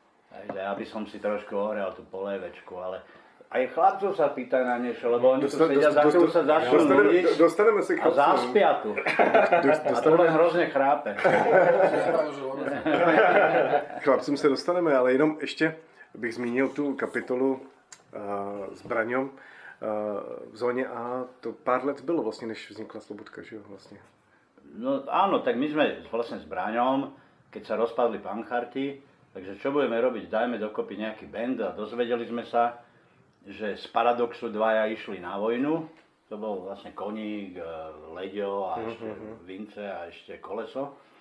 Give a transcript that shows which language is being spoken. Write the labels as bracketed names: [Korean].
[Slovak] Takže aby som si trošku ohrial tú polievečku, ale aj chlapcov sa pýtajú na niečo, lebo oni tu sedia, za chvíľu sa začnú nudiť a zaspia tu. [Czech] A to len hrozně chrápe. Chlapcům se dostaneme, ale jenom ještě bych zmínil tu kapitolu s Braňom v zóně A. To pár let bylo vlastně, než vznikla Slobodka, že jo, vlastně? [Slovak] No áno, tak my sme vlastne s Braňom, keď sa rozpadli Pancharti, takže čo budeme robiť? Dajme dokopy nejaký band a dozvedeli sme sa, že z Paradoxu dvaja išli na vojnu. To bol vlastne Koník, Leďo a ešte Vince a ešte Koleso.